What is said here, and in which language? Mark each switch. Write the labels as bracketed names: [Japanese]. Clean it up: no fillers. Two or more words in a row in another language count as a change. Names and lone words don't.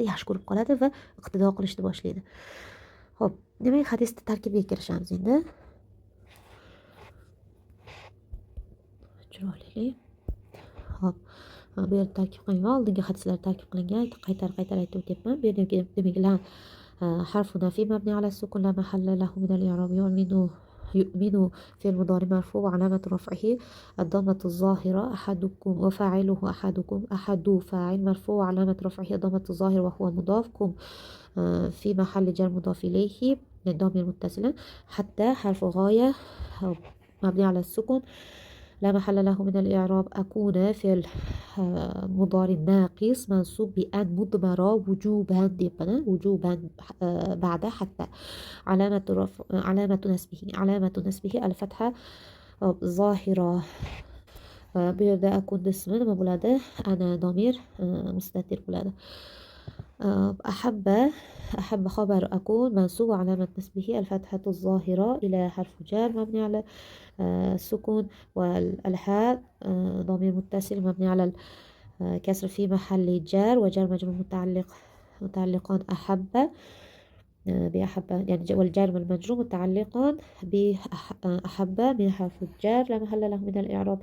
[Uzbek] Yaxshi ko'rib qoladi va iqtido qilishni boshlaydi. Xo'p, demak, hadisning tarkibiga kirishamiz endi. Chiroyli. Hop, bu yerda tarkib qilingan, oldingi hadislar tarkib qilingan, qaytar aytib o'tyapman. Bu yerda demak [Arabic] لا حرف نفي مبني على السكون لا محل له من الإعراب يؤمن في المضارع مرفوع وعلامة رفعه الضمة الظاهرة أحدكم وفاعله أحد فاعل مرفوع وعلامة رفعه الضمة الظاهرة وهو مضافكم في محل جر مضاف إليه ضمير متصل حتى حرف غاية مبني على السكون لا محل له من الإعراب أكون في المضارع ناقص منصوب بأن مضمرة وجوبا بعد حتى علامة نسبه الفتحة ظاهرة. [Uzbek] bu yerda akun ismi nima bo'ladi? [Arabic] أنا ضمير مستتر bo'ladi. أحب خبر أكون منصوب علامة نسبه الفتحة الظاهرة إلى حرف جر مبني على السكون والهاء ضمير متصل مبني على الكسر في محل جر وجر مجرور متعلقان أحب بأحب، يعني والجر والمجرور متعلقان بأحب من حرف الجر لا محل له من الإعراب.